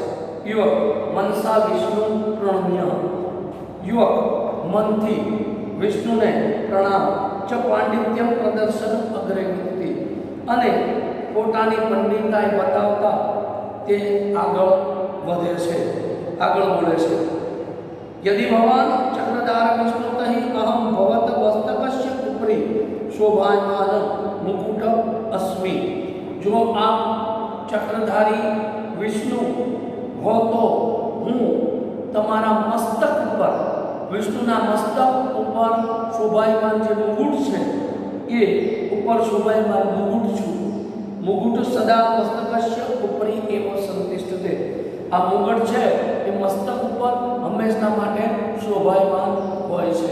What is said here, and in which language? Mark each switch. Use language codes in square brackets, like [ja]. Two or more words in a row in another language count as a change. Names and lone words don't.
[sa] યુવક મનસા વિષ્ણુ પ્રણમ્ય. [gu] યુવક મનથી વિષ્ણુને પ્રણામ. [sa] ચ પાંડિત્યમ પ્રદર્શન અગ્રે વૃત્તિ. [gu] અને પોતાની પંડિતાઈ બતાવતા તે આગળ વધે છે, આગળ બોલે છે. [sa] यदि भगवान चक्रधार विष्णु तहि अहम भवत मस्तकस्य उपरि शोभायमान मुकुट अस्मि. [hi] जो आप चक्रधारी विष्णु हो तो [gu] હું તમારા મસ્તક ઉપર, વિષ્ણુના મસ્તક ઉપર શોભાયમાન જે મુગુટ છે એ ઉપર શોભાયમાન મુગુટ છું. [sa] મુગુટ સદા મસ્તકસ્ય ઉપરી એવ સંતિષ્ઠતે. [gu] આ મુગટ છે એ મસ્તક ઉપર હંમેશા માટે શોભાયમાન હોય છે.